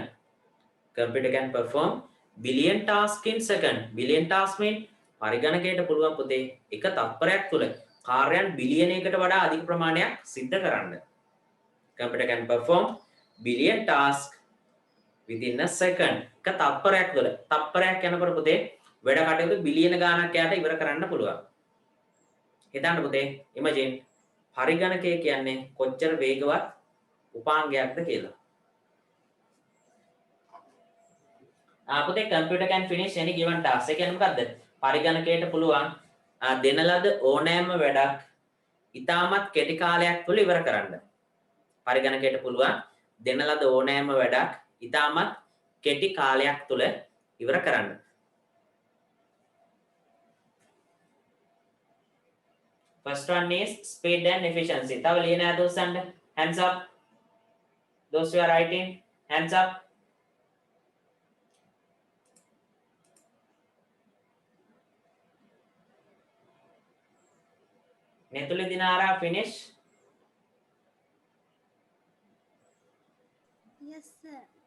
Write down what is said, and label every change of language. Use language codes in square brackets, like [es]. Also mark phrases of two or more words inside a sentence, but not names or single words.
[en] Computer can perform billion tasks in second. Billion tasks mean [si] පරිගණකයට පුළුවන් පුතේ එක තත්පරයක් තුළ කාර්යයන් බිලියනයකට වඩා අධික ප්‍රමාණයක් සිද්ධ කරන්න. [en] Computer can perform billion tasks within a second. [si] එක තත්පරයක් තුළ තත්පරයක් යනකොට පුතේ වැඩ කටයුතු බිලියන ගාණක් යට ඉවර කරන්න පුළුවන්. හිතන්න පුතේ imagine පරිගණකය කියන්නේ කොච්චර වේගවත් උපාංගයක්ද කියලා. [en] පුතේ computer can finish any given task. [si] ඒ කියන්නේ මොකද්ද? පරිගණකයට පුළුවන් දෙන ලද ඕනෑම වැඩක් ඉතාමත් කෙටි කාලයක් තුළ ඉවර කරන්න. පරිගණකයට පුළුවන් දෙන ලද ඕනෑම වැඩක් ඉතාමත් කෙටි කාලයක් තුළ ඉවර කරන්න. [en] First one is speed and efficiency. [si] තව ලියන අදෝසන්න [en] hands up. Those who are writing, hands up. Netuli Dinara finish? Yes, sir.